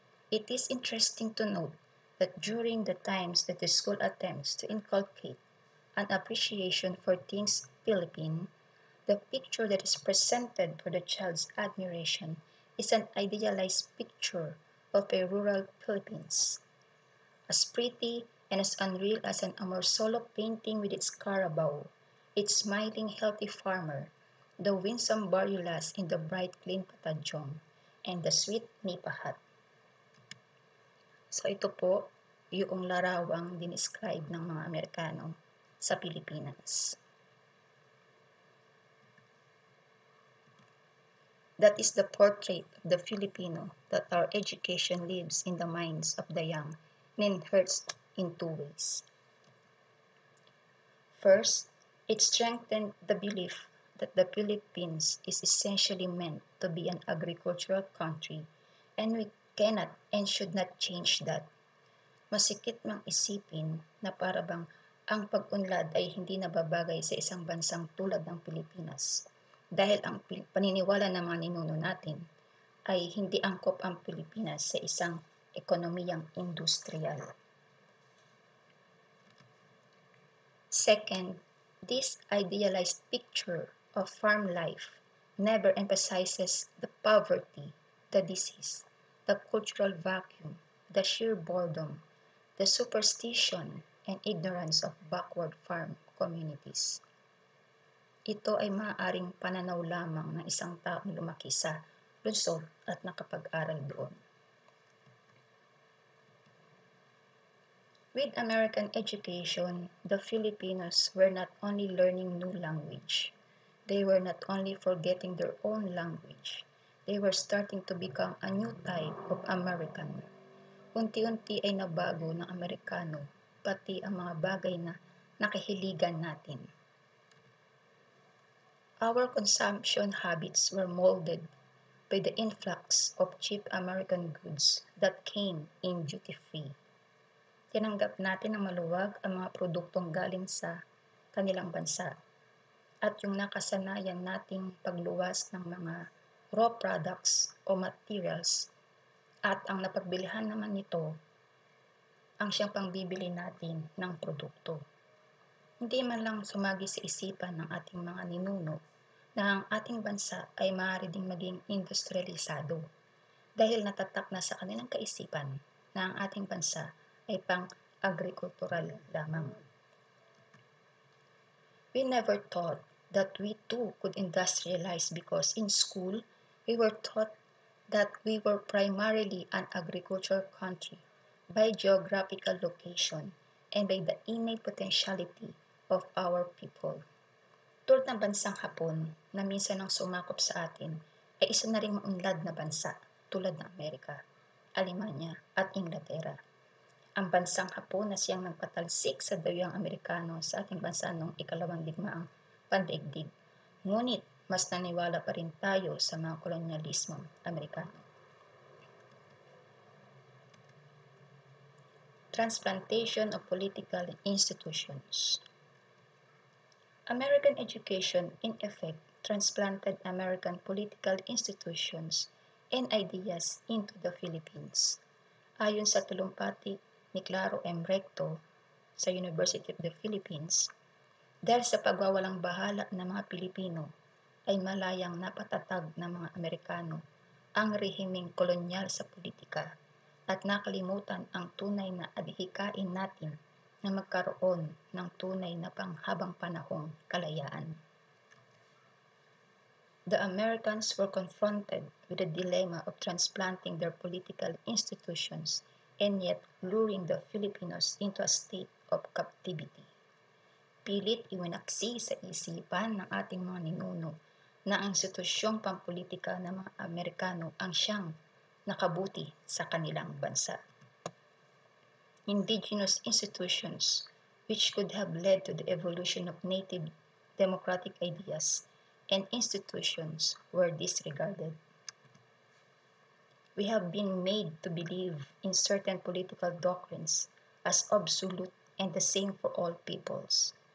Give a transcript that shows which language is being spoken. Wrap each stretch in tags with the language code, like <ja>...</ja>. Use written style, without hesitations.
<en>It is interesting to note that during the times that the school attempts to inculcate an appreciation for things Philippine, the picture that is presented for the child's admiration is an idealized picture of a rural Philippines, as pretty and as unreal as an Amorsolo painting with its Carabao, its smiling healthy farmer, the winsome Barulas in the bright clean Patadyong, and the sweet Nipa hut.</en> <tl>So ito po yung larawang dinescribe ng mga Amerikano sa Pilipinas.</tl> <en>That is the portrait of the Filipino that our education lives in the minds of the young and hurts in two ways. First, it strengthened the belief that the Philippines is essentially meant to be an agricultural country and we cannot and should not change that.</en> <tl>Masikip mang isipin na para bang ang pag-unlad ay hindi nababagay sa isang bansang tulad ng Pilipinas dahil ang paniniwala ng mga ninuno natin ay hindi angkop ang Pilipinas sa isang ekonomiyang industrial.</tl> <en>Second, this idealized picture of farm life never emphasizes the poverty, the disease, the cultural vacuum, the sheer boredom, the superstition and ignorance of backward farm communities.</en> <tl>Ito ay maaaring pananaw lamang ng isang taong lumaki sa lungsod at nakapag-aral doon.</tl> <en>With American education, the Filipinos were not only learning new language, they were not only forgetting their own language, they were starting to become a new type of American.</en> <tl>Unti-unti ay nabago ng Amerikano, pati ang mga bagay na nakahiligan natin.</tl> <en>Our consumption habits were molded by the influx of cheap American goods that came in duty-free.</en> <tl>Tinanggap natin ng maluwag ang mga produktong galing sa kanilang bansa at yung nakasanayan nating pagluwas ng mga</tl> <en>raw products</en> <tl>o</tl> <en>materials</en> <tl>at ang napagbilihan naman nito ang siyang pangbibili natin ng produkto. Hindi man lang sumagi sa isipan ng ating mga ninuno na ang ating bansa ay maaari ding maging industrialisado dahil natatak na sa kanilang kaisipan na ang ating bansa ay pang-agrikultural lamang.</tl> <en>We never thought that we too could industrialize because in school we were taught that we were primarily an agricultural country by geographical location and by the innate potentiality of our people.</en> <tl>Tulad ng bansang Hapon na minsan ang sumakop sa atin ay isa na ring maunlad na bansa tulad ng Amerika, Alemanya at Inglaterra. Ang bansang Hapon na siyang nagpatalsik sa dawyang Amerikano sa ating bansa noong ikalawang digmaang pandaigdig. Ngunit mas naniwala pa rin tayo sa mga kolonyalismong Amerikano.</tl> <en>Transplantation of political institutions. American education, in effect, transplanted American political institutions and ideas into the Philippines.</en> <tl>Ayon sa talumpati ni Claro M. Recto sa University of the Philippines, dahil sa pagwawalang bahala ng mga Pilipino, ay malayang napatatag ng mga Amerikano ang rehimeng kolonyal sa politika at nakalimutan ang tunay na adhikain natin na magkaroon ng tunay na panghabang panahong kalayaan.</tl> <en>The Americans were confronted with the dilemma of transplanting their political institutions and yet luring the Filipinos into a state of captivity.</en> <tl>Pilit iwinaksi sa isipan ng ating mga ninuno na ang institusyong pampolitika ng mga Amerikano ang siyang nakabuti sa kanilang bansa.</tl> <en>Indigenous institutions which could have led to the evolution of native democratic ideas and institutions were disregarded. We have been made to believe in certain political doctrines as absolute and the same for all peoples.</en>